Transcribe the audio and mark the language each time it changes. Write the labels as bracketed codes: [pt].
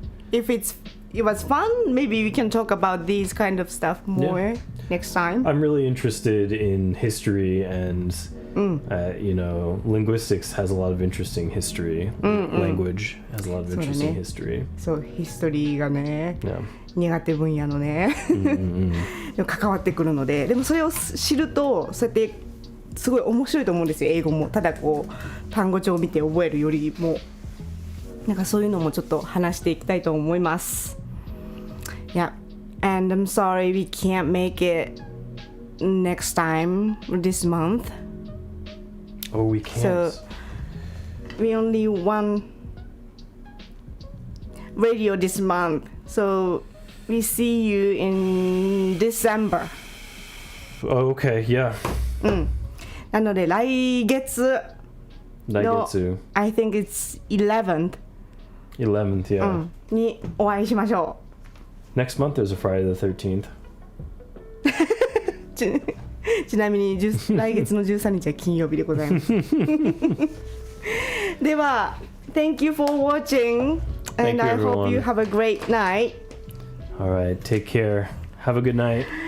[en] If it was fun, maybe we can talk about these kind of stuff more next time. I'm really interested in history and, linguistics has a lot of interesting history. Language has a lot of interesting history. [ja] そう、ヒストリーがね、 [en] Yeah. [ja] 苦手分野のね、でも関わってくるので、でもそれを知ると、そうやってすごい面白いと思うんですよ、英語も。ただこう単語帳を見て覚えるよりも、なんかそういうのもちょっと話していきたいと思います。 [en] Yeah, and I'm sorry we can't make it next time this month. Oh, we can't. So we only one radio this month. So we see you in December. Oh, okay, yeah. [ja] なので来月の [en] I think it's 11th, 11th, yeah. [ja] にお会いしましょう。 [en] Next month there's a Friday the 13th. [ja] ちなみに来月の13日は金曜日でございます。では [en] Thank you for watching and I hope you have a great night. Alright, take care. Have a good night.